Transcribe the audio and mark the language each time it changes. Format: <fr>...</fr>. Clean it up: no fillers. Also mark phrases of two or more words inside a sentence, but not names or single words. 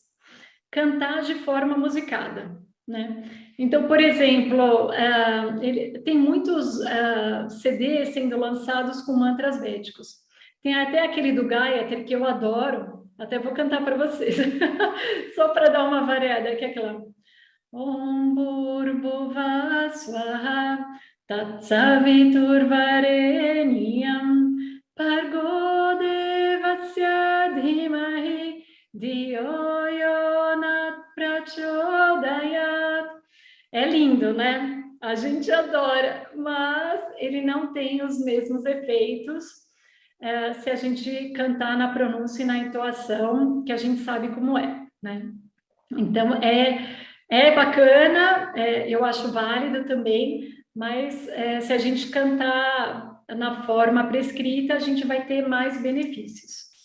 <pt>Cantar de forma musicada, né? Então, por exemplo, tem muitos CDs sendo lançados com mantras védicos. Tem até aquele do Gayatri que eu adoro, até vou cantar para vocês, só para dar uma variada, que é aquela</pt> <sa>ॐ भूर्भुवः स्वः तत्सवितुर्वरेण्यं भर्गो देवस्य धीमहि धियो यो नः प्रचोदयात्.</sa> <pt>É lindo, né? A gente adora, mas ele não tem os mesmos efeitos se a gente cantar na pronúncia e na entoação, que a gente sabe como é, né? Então, é bacana, eu acho válido também, mas se a gente cantar na forma prescrita, a gente vai ter mais benefícios.</pt>